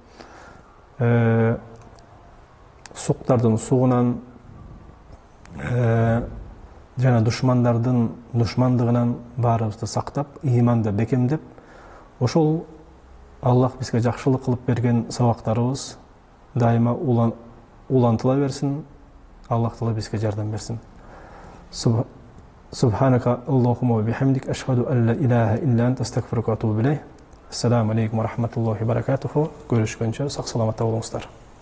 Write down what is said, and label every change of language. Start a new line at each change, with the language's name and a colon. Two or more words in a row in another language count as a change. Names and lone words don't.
Kyrgyz: суктардын сугунан, жана душмандардын душмандыгынан баарыбызды сактап, ыйманды бекемдеп, ошол Аллах бизге жакшылык кылып берген сабактарыбыз дайыма улантыла берсин. Аллах Таала бизге жардам берсин.
Arabic: سبحانك اللهم وبحمدك أشهد أن لا إله إلا أنت أستغفرك وأتوب إليك. السلام عليكم ورحمة الله وبركاته.
Kyrgyz: Көрүшкөнчө сак саламатта болуңуздар.